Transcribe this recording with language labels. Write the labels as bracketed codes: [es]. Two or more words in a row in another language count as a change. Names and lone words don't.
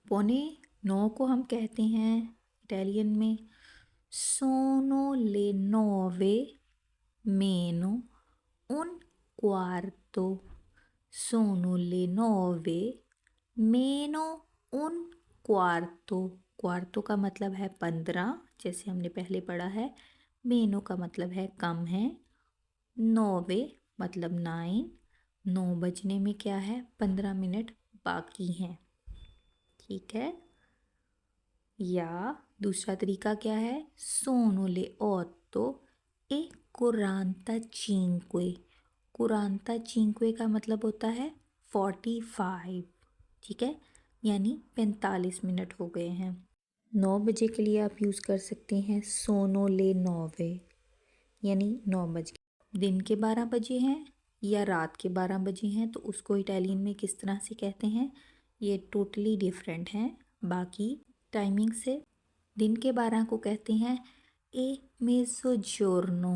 [hi] 8:45 9 को हम कहते हैं इटालियन में [it] sono le nove meno un quarto, sono le nove meno un quarto। [hi] क्वार्टो का मतलब है 15, जैसे हमने पहले पढ़ा है। मेनो का मतलब है कम है। नौवे मतलब 9, 9 बजने में क्या है, 15 मिनट बाकी हैं। ठीक है। या दूसरा तरीका क्या है, [it] sono le otto e 45। [hi] 45 का मतलब होता है 45। ठीक है, यानी 45 मिनट हो गए हैं। 9 बजे के लिए आप यूज़ कर सकते हैं [it] sono le nove, [hi] यानी 9 बज के। दिन के 12 बजे हैं या रात के 12 बजे हैं तो उसको इटालियन में किस तरह से कहते हैं, ये टोटली डिफरेंट हैं बाकी टाइमिंग से। दिन के 12 को कहते हैं [it] a mezzogiorno.